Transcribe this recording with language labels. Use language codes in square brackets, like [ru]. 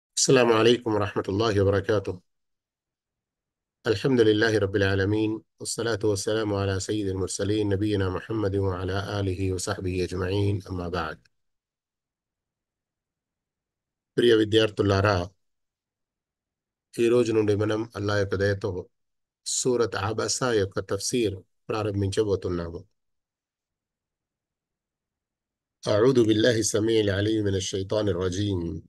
[ar] السلام عليكم ورحمة الله وبركاته. الحمد لله رب العالمين، والصلاة والسلام على سيد المرسلين نبينا محمد وعلى آله وصحبه أجمعين. أما بعد. [te] ప్రియ విద్యార్థులారా, ఈ రోజు నుండి మనం అల్లాహ్ యొక్క దయతో సూరత్ అబసా యొక్క తఫ్సీర్ ప్రారంభించబోతున్నాము. [ar] أعوذ بالله السميع العليم من الشيطان الرجيم.